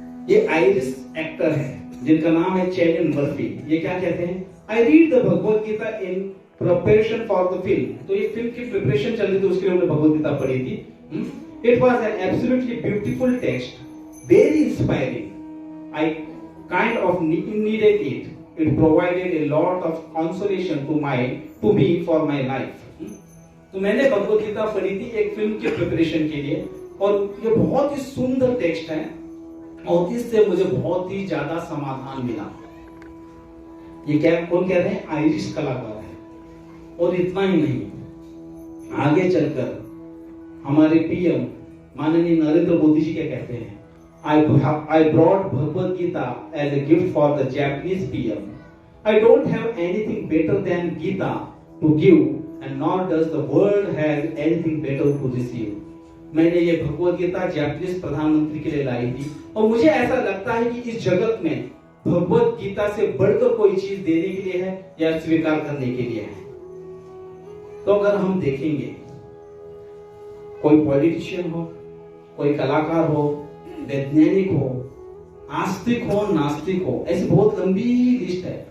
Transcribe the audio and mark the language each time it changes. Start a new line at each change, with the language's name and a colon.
Hindi: ये Irish actor है जिनका नाम है चैलियन मर्फी। ये क्या कहते हैं?
English: I read the Bhagavad Gita in preparation for the film.
Hindi: तो ये फिल्म की प्रिपरेशन चल रही थी, उसके लिए हमने भगवत गीता पढ़ी थी।
English: It was an absolutely beautiful text, very inspiring. I kind of needed it. It provided a lot of consolation to me for my life.
Hindi: तो मैंने भगवत गीता पढ़ी थी एक फिल्म के प्रिपरेशन के लिए और ये बहुत ही सुंदर टेक्स्ट है और इससे मुझे बहुत ही ज्यादा समाधान मिला। ये क्या कौन कह रहे हैं? आयरिश कलाकार है। और इतना ही नहीं, आगे चलकर हमारे पीएम माननीय नरेंद्र मोदी जी क्या कहते हैं?
English: I brought Bhagavad Gita as a gift for the Japanese PM. I don't have anything better than Gita to give, and nor does the world have anything better to receive.
Hindi: मैंने ये Bhagavad Gita Japanese प्रधानमंत्री के लिए लाई थी, और मुझे ऐसा लगता है कि इस जगत में भगवद गीता से बढ़कर कोई चीज देने के लिए है या स्वीकार करने के लिए है। तो अगर हम देखेंगे, कोई पॉलिटिशियन हो, कोई कलाकार हो, वैज्ञानिक हो, आस्तिक हो, नास्तिक हो, ऐसी बहुत लंबी लिस्ट है।